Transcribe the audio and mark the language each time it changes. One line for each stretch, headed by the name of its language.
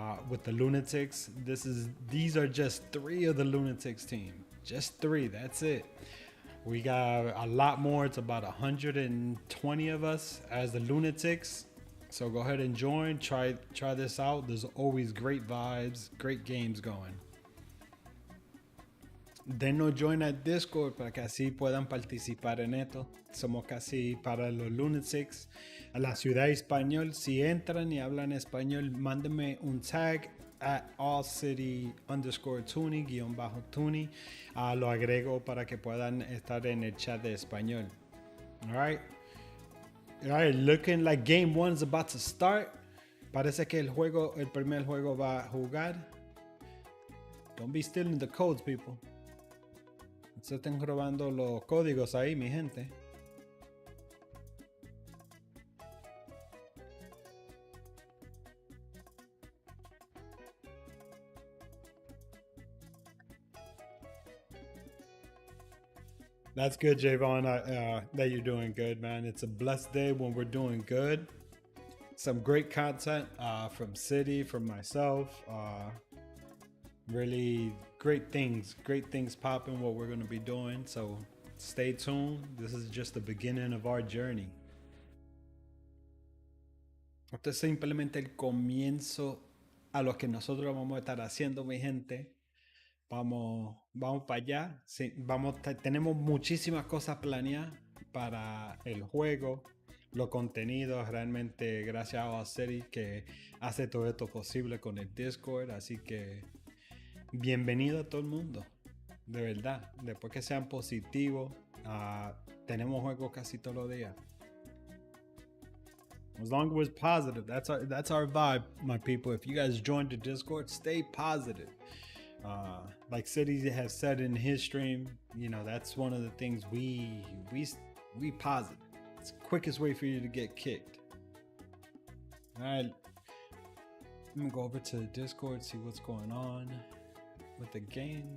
English: With the Lunatics. These are just 3 of the Lunatics team. Just 3. That's it. We got a lot more. It's about 120 of us as the Lunatics. So go ahead and join. Try this out. There's always great vibes, great games going.
Spanish: Denos join al Discord para que así puedan participar en esto. Somos casi para los Lunatics. A la ciudad español, si entran y hablan español, mándenme un tag at AllCity_Tuni, _Tuni. Lo agrego para que puedan estar en el chat de español.
English: All right, looking like game 1 is about to start.
Spanish: Parece que el primer juego va a jugar.
English: Don't be stealing the codes, people.
Spanish: Se están robando los códigos ahí, mi gente.
English: That's good, Javon, that you're doing good, man. It's a blessed day when we're doing good. Some great content from City, from myself. Really great things popping, what we're going to be doing. So stay tuned. This is just the beginning of our journey.
Spanish: Esto es simplemente el comienzo a lo que nosotros vamos a estar haciendo, mi gente. Vamos para allá. Sí, tenemos muchísimas cosas planeadas para el juego, los contenidos. Realmente gracias a AllCity que hace todo esto posible con el Discord. Así que bienvenido a todo el mundo. De verdad. Después que sean positivos, tenemos juegos casi todos los días.
English: As long as it's positive, that's our vibe, my people. If you guys joined the Discord, stay positive. Like City has said in his stream, that's one of the things we positive. It's the quickest way for you to get kicked. All right, let me go over to the Discord, see what's going on with the game.